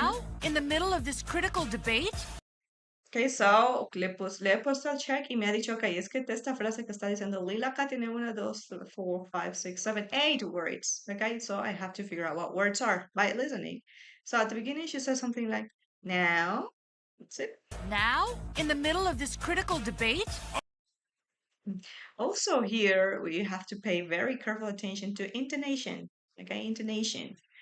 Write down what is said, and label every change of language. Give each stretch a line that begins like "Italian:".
English: Now, in the middle of this critical debate?
Spanish: Ok, so le he puesto el check y me ha dicho, ok, es que esta frase que está diciendo Lila acá tiene 1, 2, 3, 4, 5, 6, 7, 8 words.
English: Okay, so I have to figure out what words are by listening. So at the beginning, she says something like, now, that's it. Now, in the middle of this critical debate? Also here, we have to pay very careful attention to intonation. Okay, intonation.